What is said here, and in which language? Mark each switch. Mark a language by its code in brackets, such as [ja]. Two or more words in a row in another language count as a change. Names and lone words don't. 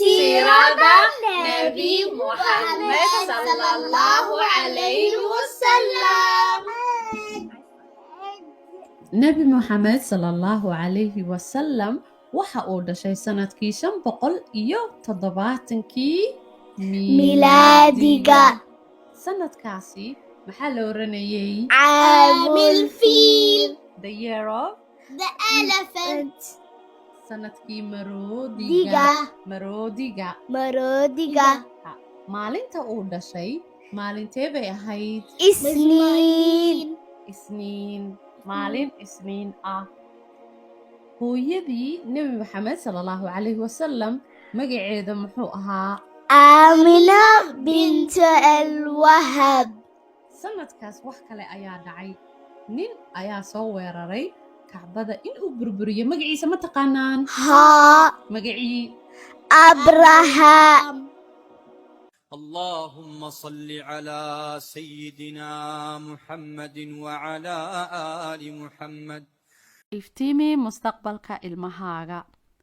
[ar] سيرة نبي محمد صلى الله عليه وسلم. [so] nebi moxamed [ar] صلى الله عليه وسلم [so] waxa uu dhashay sanadkii 570 milaadiga. sanadkaasi maxaa la oranayay [ar] عام الفيل. [en] the year of the elephant. [so] sanadkii diga. maroodiga maalinta uu dhashay maalintee bay ahayd isniin maalin isniin ah. hooyadii nebi maxamed [ar] صلى الله عليه وسلم [so] magaceeda muxuu ahaa aamina binta alwahab. sanadkaas wax kale ayaa dhacay. nin ayaa soo weeraray kacbada inuu burburiyo magaciisa ma taqaanaan haa magacii abraham. [ar] اللهم صل على سيدنا محمد وعلى آل محمد. [so] iftiimi mustaqbalka ilmahaaga.